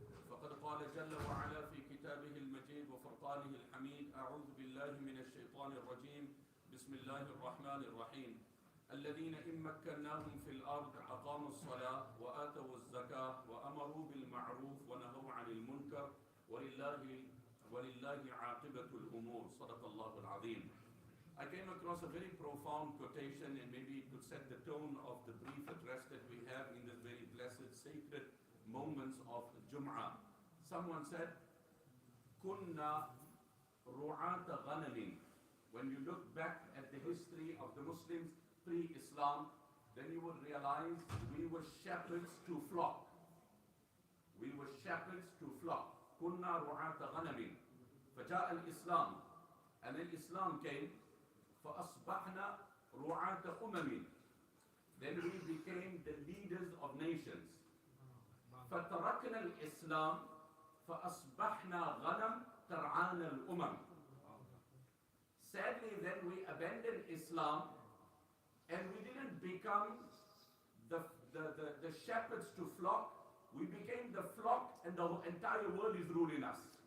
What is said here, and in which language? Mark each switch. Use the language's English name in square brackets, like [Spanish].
[Arabic] فقد قال جل وعلا في كتابه المجيد وفرقانه الحميد: أعوذ بالله من الشيطان الرجيم، بسم الله الرحمن الرحيم. الذين إن مكناهم في الأرض أقاموا الصلاة وآتوا الزكاة وأمروا بالمعروف ونهوا عن المنكر ولله عاقبة الأمور. صدق الله العظيم. [English] I came across a very profound quotation, and maybe it could set the tone of the brief address that we have in this very blessed, sacred moments of Jum'ah. Someone said, [Arabic] Kunna ru'ata ghanamin. [English] When you look back at the history of the Muslims pre-Islam, then you would realize we were shepherds to flock. We were shepherds to flock. [Arabic] Kunna ru'ata ghanamin. فجاء الإسلام. [English] And then Islam came. [Arabic] فأصبحنا رعاة أمم. [English] Then we became the leaders of nations. [Arabic] فتركنا الإسلام فأصبحنا غنم ترعانا الأمم. [English] Sadly, then we abandoned Islam and we didn't become the shepherds to flock. We became the flock and the entire world is ruling us.